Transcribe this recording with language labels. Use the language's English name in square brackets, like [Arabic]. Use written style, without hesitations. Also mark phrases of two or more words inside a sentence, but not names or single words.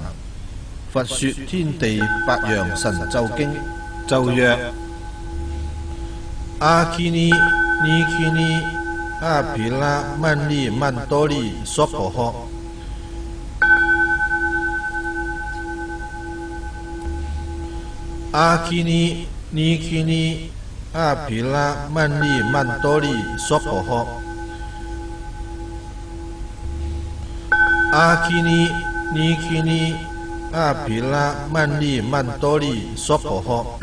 [Chinese] 佛說天地八陽神咒經，咒曰：阿基尼尼基尼阿毗拉曼利曼多利娑婆訶。阿基尼尼基尼阿毗拉曼利曼多利娑婆诃。阿基尼尼基尼阿毗拉曼利曼多利娑婆诃。